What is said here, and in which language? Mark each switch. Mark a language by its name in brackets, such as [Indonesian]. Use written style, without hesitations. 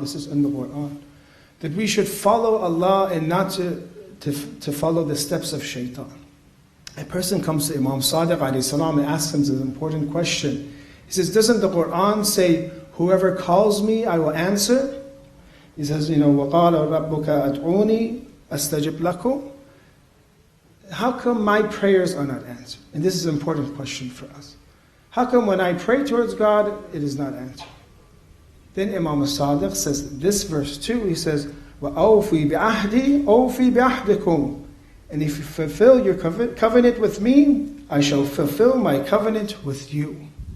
[English] This is in the Quran. That we should follow Allah and not to follow the steps of shaitan. A person comes to Imam Sadiq alayhi salam and asks him an important question. He says, doesn't the Quran say, whoever calls me, I will answer? He says, [Arabic] وَقَالَ رَبُّكَ أَدْعُونِي أَسْتَجِبْ لَكُمْ. [English] How come my prayers are not answered? And this is an important question for us. How come when I pray towards God, it is not answered? Then Imam Sadiq says, this verse 2, he says, [Arabic] وَأَوْفِي بِعَهْدِي أَوْفِي بِعَهْدِكُمْ. [English] And if you fulfill your covenant with me, I shall fulfill my covenant with you.